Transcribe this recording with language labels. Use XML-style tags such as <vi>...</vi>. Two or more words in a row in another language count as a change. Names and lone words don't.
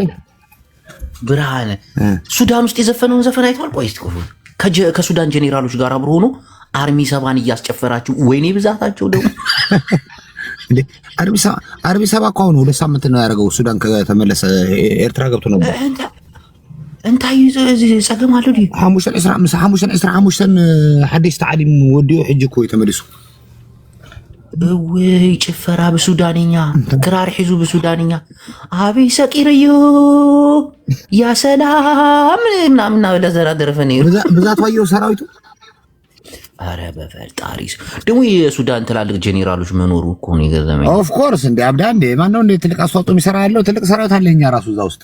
<am>ብርሃነ ሱዳን ውስጥ የዘፈነውን ዘፈን አይተዋል? ቆይ እስኪ ከሱዳን ጄኔራሎች ጋር አብሮ ሆኖ አርሚ ሰባን እያስጨፈራችሁ ወይኔ ብዛታቸው ደግሞ አርሚ ሰባ እኮ አሁን 2 ሳምንት ነው ያደረገው። ሱዳን ከተመለሰ ኤርትራ ገብቶ ነበር።</am> <ti>እንታይ ፀገም አለው ዲ ሓሙሽተን ሓዲስ ተዓሊም ወዲኡ ሕጂ እኮ ተመሊሱ። ወይ ጭፈራ ብሱዳንኛ ክራር ሒዙ ብሱዳንኛ አበይ ሰቂርዮ</ti> <ar>يا سلام</ar> <ti>ምናምን ለዘራ ደረፈን</ti> <am>ብዛት ዋየው ሰራዊቱ። አረ በፈጣሪስ ደግሞ የሱዳን ትላልቅ ጄኔራሎች መኖሩ እኮ ነው የገረመኝ።</am> <en>of course</en> <am>እንደ አብዳ እንደ ማን ነው እንደ ትልቅ አስተዋጽኦ የሚሰራ ያለው ትልቅ ሰራዊት አለኛ ራሱ እዛ ውስጥ።</am>